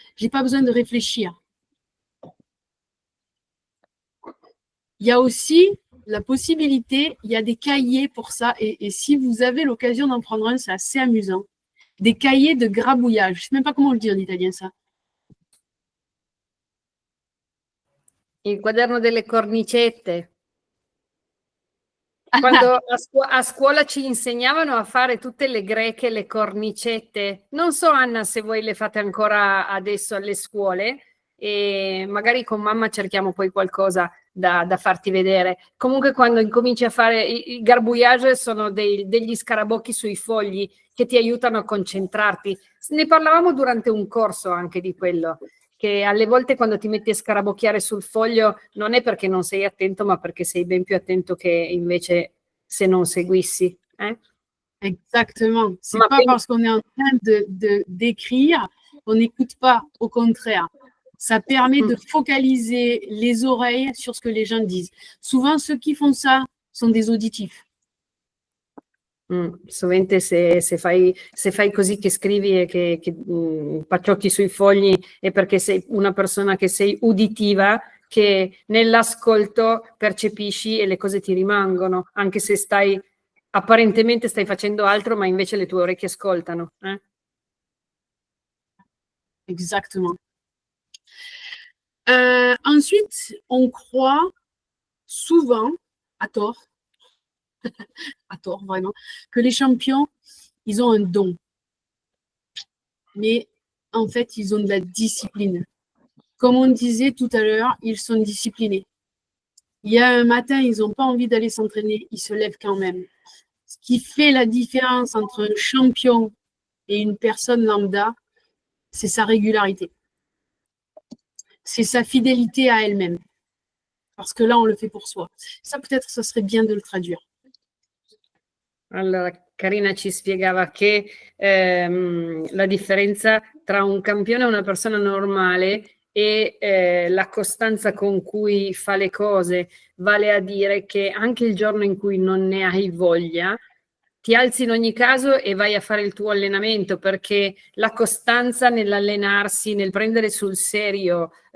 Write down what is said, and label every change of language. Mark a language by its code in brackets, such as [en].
[fr] Je n'ai pas besoin de réfléchir. Il y a aussi la possibilité, il y a des cahiers pour ça, et si vous avez l'occasion d'en prendre un, c'est assez amusant. Des cahiers de grabouillage. Je ne sais même pas comment on le dit en italien, ça. [it] Il quaderno delle cornicette. Quando a scuola ci insegnavano a fare tutte le greche, le cornicette. Non so, Anna, se voi le fate ancora adesso alle scuole, e magari con mamma cerchiamo poi qualcosa da farti vedere. Comunque quando incominci a fare il garbouillage sono degli scarabocchi sui fogli che ti aiutano a concentrarti. Ne parlavamo durante un corso anche di quello, che alle volte quando ti metti a scarabocchiare sul foglio non è perché non sei attento, ma perché sei ben più attento che invece se non seguissi. [fr] Exactement. C'est pas parce qu'on est en train d'écrire qu'on n'écoute pas, au contraire. Ça permet de focaliser les oreilles sur ce que les gens disent. Souvent, ceux qui font ça sont des auditifs. [it] Sovente se fai così che scrivi e che pacciocchi sui fogli è perché sei una persona che sei uditiva, che nell'ascolto percepisci e le cose ti rimangono, anche se apparentemente stai facendo altro, ma invece le tue orecchie ascoltano. [fr] Exactement. Ensuite, on croit souvent, à tort, vraiment, que les champions, ils ont un don. Mais en fait, ils ont de la discipline. Comme on disait tout à l'heure, ils sont disciplinés. Il y a un matin, ils n'ont pas envie d'aller s'entraîner, ils se lèvent quand même. Ce qui fait la différence entre un champion et une personne lambda, c'est sa régularité. C'est sa fidélité à elle-même. Parce que là, on le fait pour soi. Ça, peut-être, ce serait bien de le traduire. [it] Allora, Carina ci spiegava che la differenza tra un campione e una persona normale e la costanza con cui fa le cose, vale a dire che anche il giorno in cui non ne hai voglia, ti alzi in ogni caso e vai a fare il tuo allenamento, perché la costanza nell'allenarsi, nel prendere sul serio